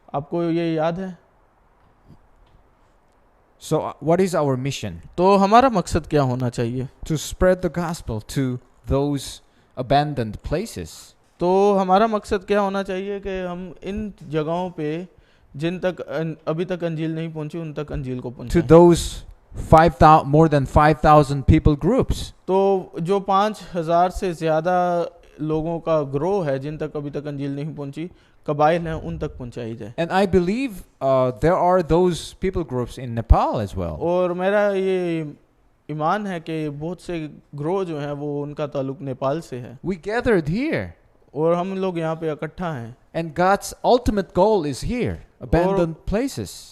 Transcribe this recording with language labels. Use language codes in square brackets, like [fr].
[hi] आपको ये याद है? [en] So what is our mission? [hi] तो हमारा मकसद क्या होना चाहिए? [en] To spread the gospel to those abandoned places. [hi] तो हमारा मकसद क्या होना चाहिए कि हम इन जगहों पे जिन तक अभी तक अंजील नहीं पहुंची उन तक अंजील को [en] To [hi] पहुंचाएं. [en] those more than 5,000 people groups. [hi] तो जो 5,000 से ज़्यादा लोगों का ग्रो है जिन तक अभी तक अंजील नहीं पहुंची, कबाइल हैं, उन तक पहुंचाई जाए. [en] And I believe there are those people groups in Nepal as well. [hi] और मेरा ये ईमान है कि बहुत से ग्रो जो हैं वो उनका ताल्लुक नेपाल से है. [en] We gathered here. [hi] और हम लोग यहाँ पे इकट्ठा हैं. [en] And God's ultimate goal is here, abandoned places.